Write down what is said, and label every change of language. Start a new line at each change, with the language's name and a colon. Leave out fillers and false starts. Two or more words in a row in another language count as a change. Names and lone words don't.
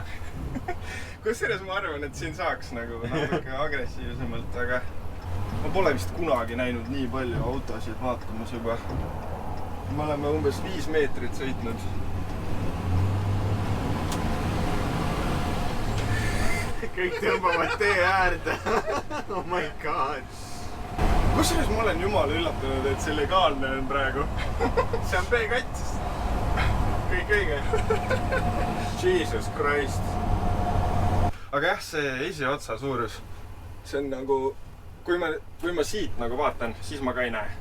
Estonian: Kusjuures ma arvan, et siin saaks nagu natuke agressiivsemalt, aga ma pole vist kunagi näinud nii palju autosid vaatamas juba. Me oleme umbes 5 meetrit sõitnud. Kõik tõmbavad tee äärde.
English: Oh my god.
Estonian: Kusjuures ma olen jumala üllatunud, et see legaalne on praegu. See on B-kats. Kõik õige.
English: Jesus Christ.
Estonian: Aga jah, see esiotsa suurus, see on nagu, kui ma siit nagu vaatan, siis ma ka ei näe.